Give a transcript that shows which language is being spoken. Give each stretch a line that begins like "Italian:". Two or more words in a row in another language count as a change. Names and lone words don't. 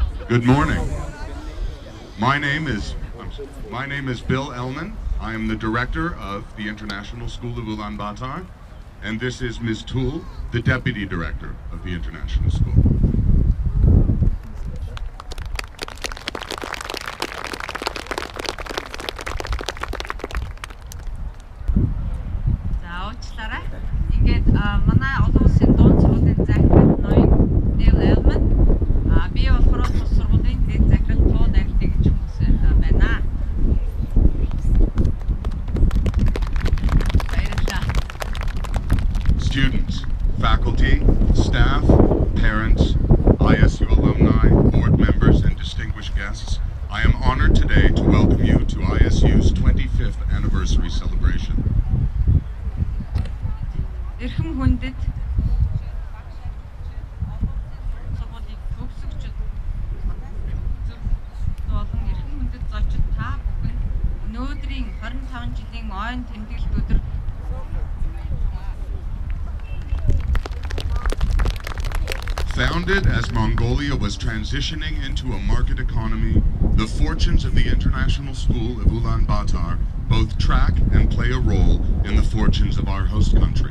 English: Good morning. My name is Bill Ellman. I am the director of the International School of Ulaanbaatar, and this is Ms. Toole, the deputy director of the International School.
Mongolian: манай олон улсын дунд сургуулийн захирал ноён Bill Ellman би болохоор тус сургуулийн дэд захирал туу найрлагч гэж хүмүүс байна.
English: Students, faculty, staff, parents, ISU alumni, board members, and distinguished guests, I am honored today to welcome you to ISU's 25th anniversary celebration.
Mongolian: Эрхэм хүндэт болон эрхэм хүндэт зочид та бүхэн өнөөдрийн 25 жилийн ойн тэмдэглэлт өдөр
English: Founded as Mongolia was transitioning into a market economy, the fortunes of the International School of Ulaanbaatar both track and play a role in the fortunes of our host country.